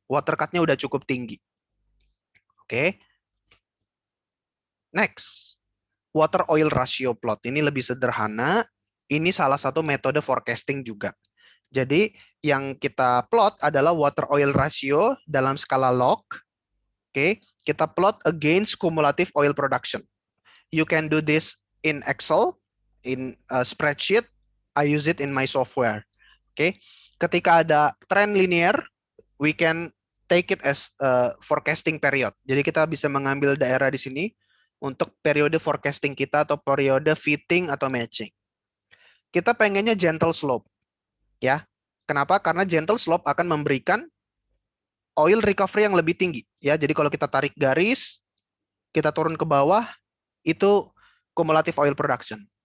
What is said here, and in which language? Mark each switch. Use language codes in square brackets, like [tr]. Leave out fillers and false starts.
[id] Water cut-nya udah cukup tinggi. Oke. Next. Water oil ratio plot. Ini lebih sederhana. Ini salah satu metode forecasting juga. Jadi yang kita plot adalah water oil ratio dalam skala log. Oke. Kita plot against cumulative oil production. [en] You can do this in Excel, in a spreadsheet. I use it in my software. Oke. Ketika ada trend linear, we can take it as a forecasting period. [id] Jadi kita bisa mengambil daerah di sini untuk periode forecasting kita atau periode fitting atau matching. Kita pengennya gentle slope. Ya. Kenapa? Karena gentle slope akan memberikan oil recovery yang lebih tinggi. Ya, jadi kalau kita tarik garis, kita turun ke bawah, itu cumulative oil production.